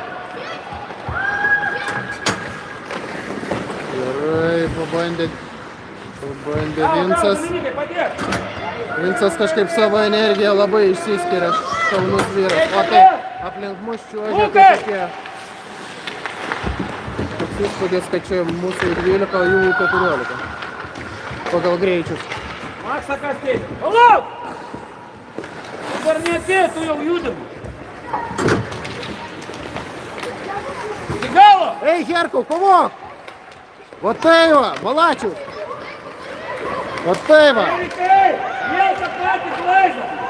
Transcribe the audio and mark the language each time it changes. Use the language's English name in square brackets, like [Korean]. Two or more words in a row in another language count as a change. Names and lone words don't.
[Lithuanian] Gerai, pabandė Vincas. Dominikai, padėk! Vincas kažkaip savo energiją labai išsiskiria, šaunus vyras. O tai aplink mus čiuožia tai tokie. Toks įspūdis, kad čia mūsų 12, jų 14. Pagal greičius. [Russian] Макса Костей! Павлов! [Lithuanian] Dar neatėjo, tu jau judam. Iki galo! Ei, Herkau, kovok! Вот tai va, Malačius! Вот tai va! Erikai! Vėl tą patį klaidą!